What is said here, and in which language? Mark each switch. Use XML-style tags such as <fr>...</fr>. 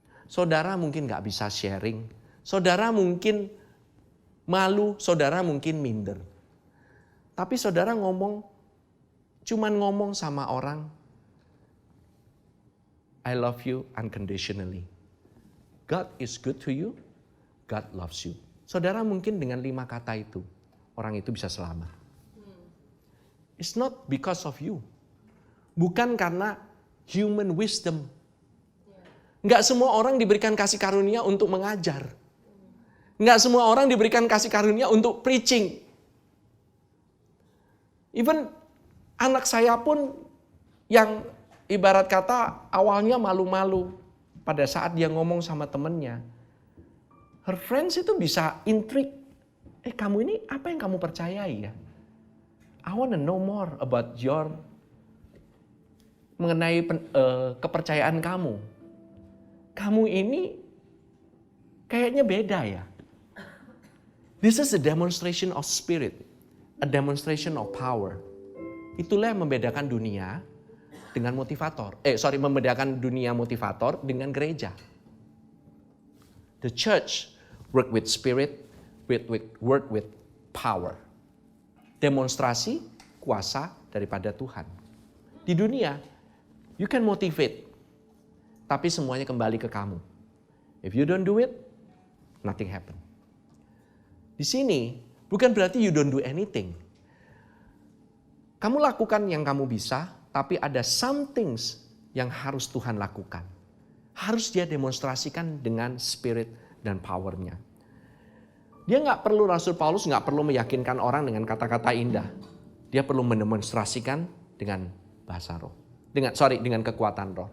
<id>Saudara mungkin nggak bisa sharing. Saudara mungkin malu, saudara mungkin minder. Tapi saudara cuman ngomong sama orang,</id> <en>I love you unconditionally. God is good to you, God loves you.</en> <id>Saudara mungkin dengan 5 kata itu, orang itu bisa selamat.</id> <en>It's not because of you.</en> <id>Bukan karena</id> <en>human wisdom.</en> <id>Enggak semua orang diberikan kasih karunia untuk mengajar. Enggak semua orang diberikan kasih karunia untuk preaching. Even anak saya pun yang ibarat kata awalnya malu-malu pada saat dia ngomong sama temennya.</id> <en>Her friends</en> <id>itu bisa intrigue. Kamu ini apa yang kamu percayai ya?</id> <en>I want to know more about</en> <id>mengenai kepercayaan kamu. Kamu ini kayaknya beda ya.</id> <en>This is a demonstration of spirit, a demonstration of power.</en> <id>Itulah yang membedakan dunia dengan membedakan dunia motivator dengan gereja.</id> <en>The church work with spirit, work with power.</en> <id>Demonstrasi kuasa daripada Tuhan. Di dunia,</id> <en>you can motivate,</en> <id>tapi semuanya kembali ke kamu.</id> <en>If you don't do it, nothing happen.</en> <id>Di sini, bukan berarti</id> <en>you don't do anything.</en> <id>Kamu lakukan yang kamu bisa, tapi ada</id> <en>some things</en> <id>yang harus Tuhan lakukan. Harus dia demonstrasikan dengan spirit dan powernya. Dia Rasul Paulus nggak perlu meyakinkan orang dengan kata-kata indah. Dia perlu mendemonstrasikan dengan bahasa roh. Dengan kekuatan roh.</id>